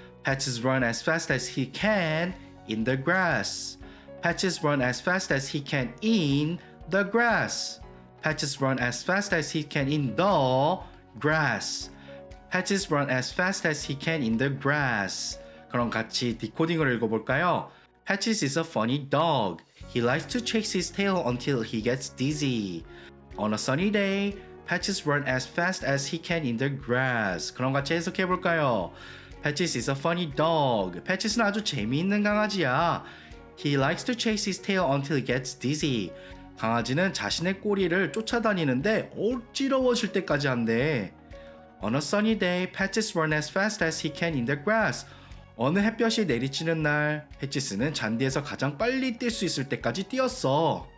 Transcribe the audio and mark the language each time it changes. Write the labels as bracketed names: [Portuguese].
[English] Patches run as fast as he can in the grass. Patches run as fast as he can in the grass. Patches run as fast as he can in the grass. Patches run as fast as he can in the grass. [Korean] 그럼 같이 디코딩을 읽어볼까요? [English] Patches is a funny dog. He likes to chase his tail until he gets dizzy. On a sunny day, Patches run as fast as he can in the grass. [Korean] 그럼 같이 해석해볼까요? [English] Patches is a funny dog. [Korean] Patches는 아주 재미있는 강아지야. [English] He likes to chase his tail until he gets dizzy. [Korean] 강아지는 자신의 꼬리를 쫓아다니는데 어지러워질 때까지 한대. [English] On a sunny day, Patches run as fast as he can in the grass. [Korean] 어느 햇볕이 내리치는 날, 패치스는 잔디에서 가장 빨리 뛸 수 있을 때까지 뛰었어.